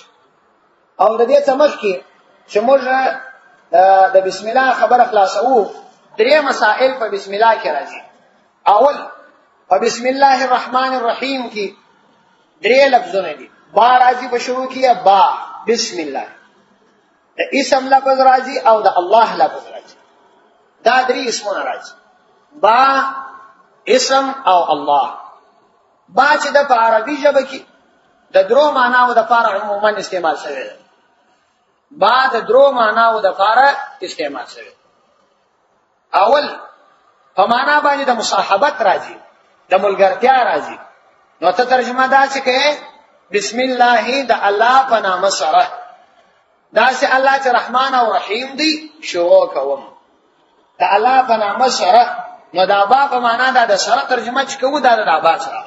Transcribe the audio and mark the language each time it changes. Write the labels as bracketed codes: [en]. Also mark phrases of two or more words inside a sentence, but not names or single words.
[ps] او د دې څخه مخکې چې موږ د [ar] بسم الله [ps] خبره خلاصوو درې مسائل په [ar] بسم الله [ps] کې راځي. اول په [ar] بسم الله الرحمن الرحیم [ps] کې درې لفظونه دي. با راځي په شروع کې با [ar] بسم الله [ps] د اسم لفظ راځي او د الله لفظ راځي. دا درې اسمونه راځي با اسم او الله. با چې د په عربي ژبه کې د درو معناو د لپاره عموما استعمال شوی ده. با د درو معناو د لپاره استعمال شوی. اول په معنا باندې د مصاحبت راځي د ملګرتیا راځي نو ته ترجمه دا چې کوي [ar] بسم الله [ps] د الله په نام سره دا چې الله چې رحمان او رحیم دی شروع کوم د الله په نام سره نو دا با په معنا دا د سره ترجمه چې کوو دا د با سره.